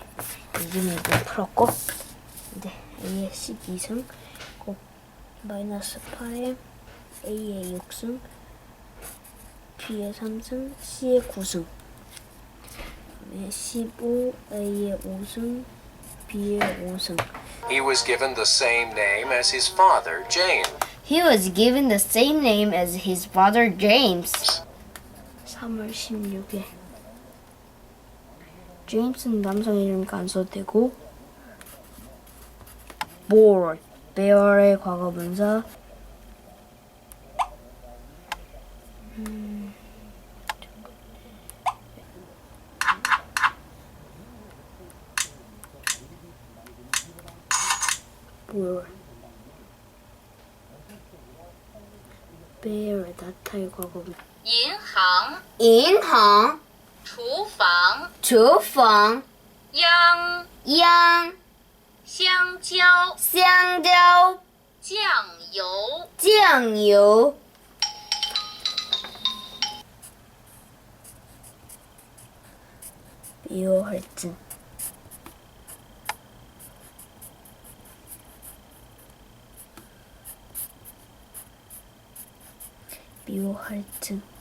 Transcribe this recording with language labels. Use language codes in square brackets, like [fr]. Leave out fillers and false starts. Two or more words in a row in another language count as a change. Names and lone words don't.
[ko] 이제는 이거 풀었고, 이제 a의 12승 곱 마이너스 8의 a의 6승 b의 3승 c의 9승 15a의 5승 b의 5승. [en] He was given the same name as his father, James. He was given the same name as his father James. [ko] 3월 16일. 제임스는 남성 이름이니까 안 써도 되고, [en] bored, bear [ko] 의 과거분사, [en] bored, bear, [ko] 나타의 과거분사, [zh] 银行、厨房、央、央、香蕉、香蕉、酱油、酱油。 미워할증. 미워할증.